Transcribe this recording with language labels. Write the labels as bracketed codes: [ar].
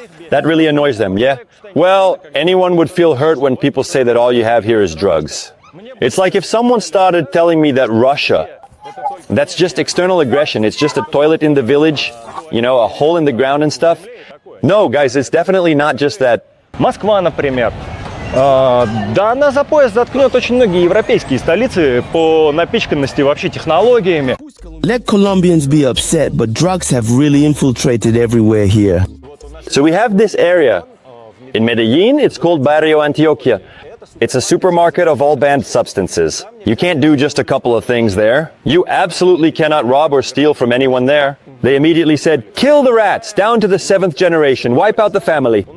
[en] That really annoys them, yeah? Well, anyone would feel hurt when people say that all you have here is drugs. It's like if someone started telling me that Russia, that's just external aggression, it's just a toilet in the village, you know, a hole in the ground and stuff. No, guys, it's definitely not just that. [ru] Москва, например. Да, она за пояс заткнет очень многие европейские столицы по напичканности вообще технологиями. [en] Let Colombians be upset, but drugs have really infiltrated everywhere here. So we have this area. In Medellin, it's called Barrio Antioquia. It's a supermarket of all banned substances. You can't do just a couple of things there. You absolutely cannot rob or steal from anyone there. They immediately said, kill the rats, down to the 7th generation, wipe out the family.